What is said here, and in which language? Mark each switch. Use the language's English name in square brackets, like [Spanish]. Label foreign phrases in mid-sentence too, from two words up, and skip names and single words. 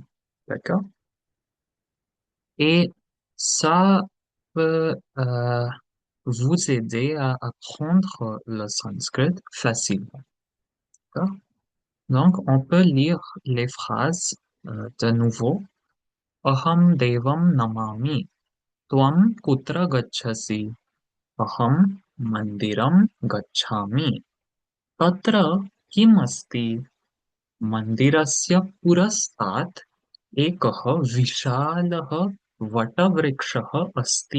[French] D'accord? Et ça peut vous aider à apprendre le sanskrit facilement. D'accord? Donc, on peut lire les phrases de nouveau. [Sanskrit] अहं देवं नमामि। त्वं कुत्र गच्छसि? अहं मन्दिरं गच्छामि. तत्र किम् अस्ति? मन्दिरस्य पुरस्तात् एकः विशालः वटवृक्षः अस्ति.